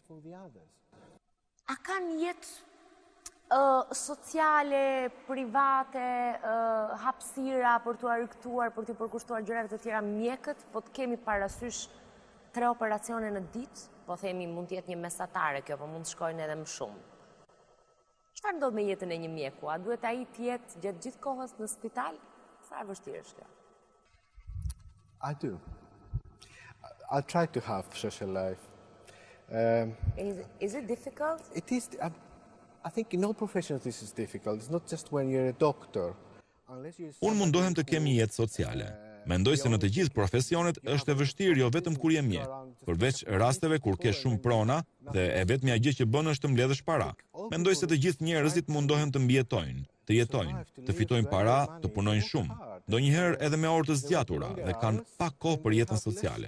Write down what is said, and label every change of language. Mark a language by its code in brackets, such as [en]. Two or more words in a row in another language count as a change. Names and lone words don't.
[sq] A kanë jetë sociale, private, hapësira për t'u argëtuar, për t'u përkushtuar gjërave të tjera mjekët, po të kemi parasysh 3 operacione në ditë, po themi mund të jetë një mesatare kjo, po mund të shkojnë edhe më shumë. Çfarë ndodh me jetën e një mjeku? A duhet ai të jetë gjatë gjithë kohës në spital? Sa e vështirë është kjo? [en] I do. I try to have social life. Is it difficult? It is. I think in all professions this is difficult. It's not just when you're a doctor. [sq] Unë mundohem të kem një jetë sociale. Mendoj se në të gjithë profesionet është e vështirë jo vetëm kur je mjek, përveç rasteve kur ke shumë prona dhe e vetmja gjë që bën është të mbledhësh para. Mendoj se të gjithë njerëzit mundohen të mbijetojnë, të jetojnë, të fitojnë para, të punojnë shumë, ndonjëherë edhe me orë të zgjatura dhe kanë pak kohë për jetën sociale.